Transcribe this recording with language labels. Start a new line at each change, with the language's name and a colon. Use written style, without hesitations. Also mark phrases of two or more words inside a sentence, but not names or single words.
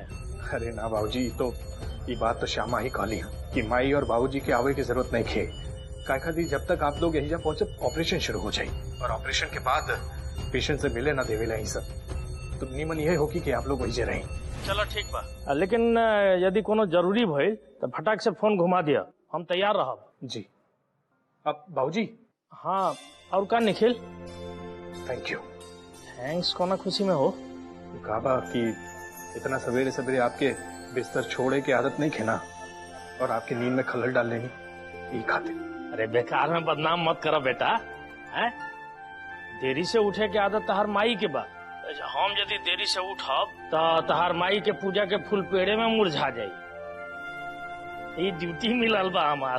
Bhojpuri: अरे ना बाबूजी, तो ये बात तो श्यामा ही कहली कि माई और बाबूजी के आवे की जरूरत नहीं खे, काय खातिर जब तक आप लोग यही पहुंचे ऑपरेशन शुरू हो जाये, और ऑपरेशन के बाद पेशेंट से मिले ना देवेला ही सब, तो निमन यह होगी कि आप लोग वही रहे। चलो ठीक बा, लेकिन यदि कोनो जरूरी भइल तो फटाक से फोन घुमा दिया, हम तैयार रहब। जी। अब बाबूजी। हाँ, और का निखिल?
English: Thank you.
Bhojpuri: थैंक्स कोना खुशी में हो? कहा कि इतना सवेरे सवेरे आपके बिस्तर छोड़े की आदत नहीं खेना, और आपकी नींद में खलल डाल लेनी, यही खातिर। अरे बेकार में बदनाम मत करो बेटा, हैं? देरी से उठे के आदत तहार माई के बा, हम यदि देरी से उठब तो तहार माई के पूजा के फूल पेड़े में मुरझा जाये, ये ड्यूटी मिलल बा हमार।